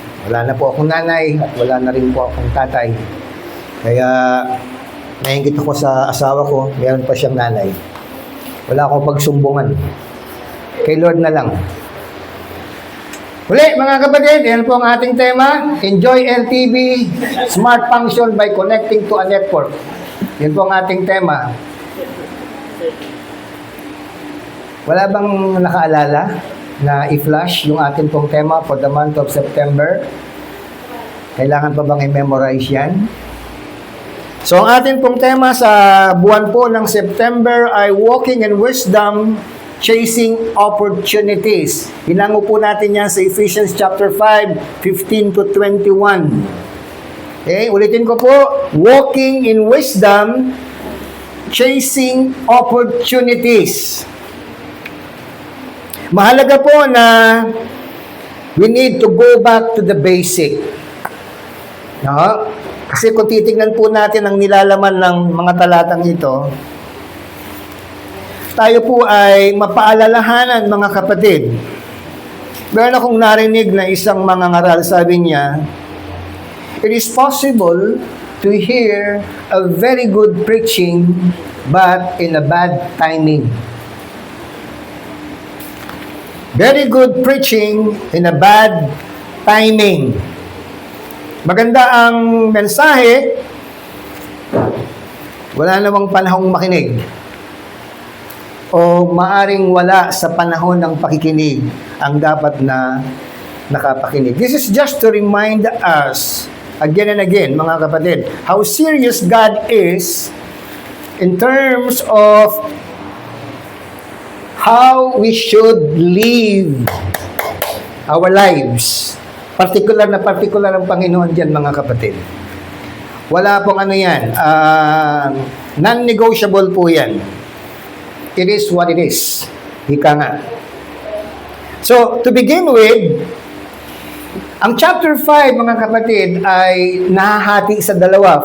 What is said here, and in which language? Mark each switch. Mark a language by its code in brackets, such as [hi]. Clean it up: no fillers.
[tl] Wala na po akong nanay at wala na rin po akong tatay. Kaya nainggit ako sa asawa ko, meron pa siyang nanay. Wala akong pagsumbungan. Kay Lord na lang. Uli, mga kapatid, yan po ang ating tema. [en] Enjoy LTV Smart Function by Connecting to a Network. [tl] Yan po ang ating tema. Wala bang nakaalala na i-flash yung ating pong tema [en] for the month of September? [tl] Kailangan pa bang i-memorize yan? So, ang ating pong tema sa buwan po ng September ay [en] Walking in Wisdom chasing opportunities. [tl] Hinango po natin yan sa Ephesians chapter 5, 15 to 21. [en] Okay, [tl] ulitin ko po, [en] walking in wisdom, chasing opportunities. Mahalaga po na we need to go back to the basic. No? [tl] Kasi kung titignan po natin ang nilalaman ng mga talatang ito, tayo po ay mapaalalahanan, mga kapatid. Meron akong narinig na isang mangangaral, sabi niya, [en] it is possible to hear a very good preaching but in a bad timing. Very good preaching in a bad timing. [tl] Maganda ang mensahe, wala namang panahong makinig. O maaring wala sa panahon ng pakikinig ang dapat na nakapakinig. [en] This is just to remind us, again and again, [tl] mga kapatid, [en] how serious God is in terms of how we should live our lives. [tl] Particular ang Panginoon dyan, mga kapatid. Wala pong ano yan. Non-negotiable po yan. [en] It is what it is. [tl] Ika nga. So, [en] to begin with, [tl] ang chapter 5, mga kapatid, ay nahahati sa dalawa.